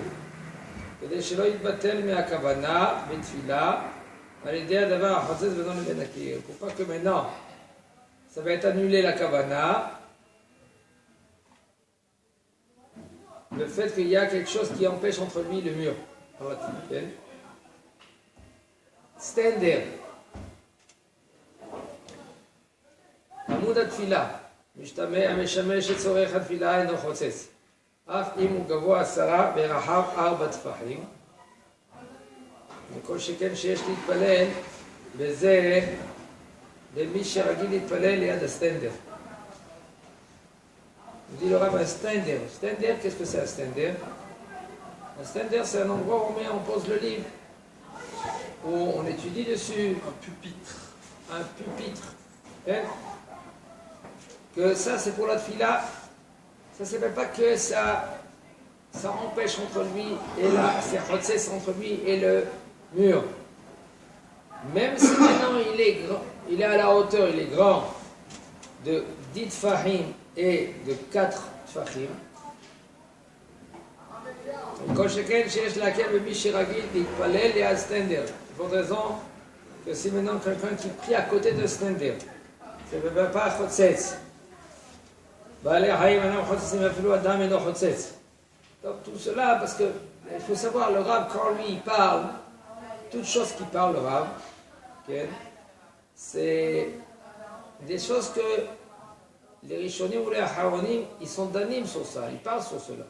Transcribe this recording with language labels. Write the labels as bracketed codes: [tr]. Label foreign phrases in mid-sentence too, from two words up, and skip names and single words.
[fr] Pour pas que maintenant, ça va être annulé la kavana, le fait qu'il y a quelque chose qui empêche entre lui le mur. Stender. [he] עמוד התפילה, המשמש לצורך התפילה אינו חוצץ, אף אם הוא גבוה 10 ורחב 4 טפחים, וכל שכן שיש להתפלל בזה למי שרגיל להתפלל ליד הסטנדר. [fr] On dit le Rav un stender. Stender, qu'est-ce que c'est un stender? Un stender, c'est un endroit où on pose le livre, où on étudie dessus. Un pupitre. Un pupitre. Hein? Que ça, c'est pour la tfila. Ça ne s'appelle pas que ça empêche entre lui et là, c'est chotzetz entre lui et le mur. Même si maintenant il est à la hauteur, il est grand de 10 tfahim et de 4 tfahim. [he] כל שכן שיש להקל במי שרגיל להתפלל ליד סטנדר. [fr] Pour raison que c'est maintenant quelqu'un qui prie à côté de סטנדר. Ça ne veut pas חוצץ. [he] בעלי החיים אינם חוצצים אפילו אדם אינו חוצץ. [fr] Donc tout cela parce que il faut savoir le Rav quand lui il parle, toute chose qui parle le Rav, c'est des choses que les Rishonim ou les Aharonim, ils sont d'animes sur ça, ils parlent sur cela.